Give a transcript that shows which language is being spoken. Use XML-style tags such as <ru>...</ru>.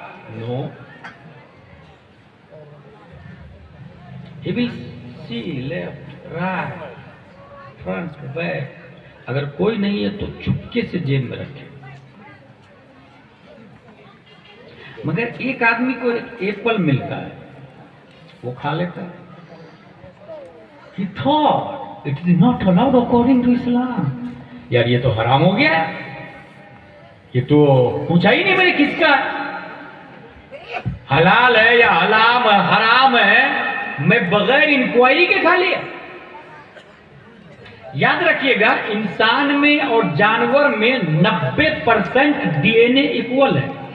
<en>No, ABC left right front back.</en> <hi>अगर कोई नहीं है तो चुपके से जेब में रखे। मगर एक आदमी को एक एप्पल मिलता है, वो खा लेता है।</hi> <en>He thought it is not allowed according to Islam।</en> <hi>यार ये तो हराम हो गया, ये तो पूछा ही नहीं मैंने किसका हलाल है या हराम है, मैं बगैर इंक्वायरी के खा लिया। याद रखिएगा इंसान में और जानवर में 90% DNA इक्वल है।</hi>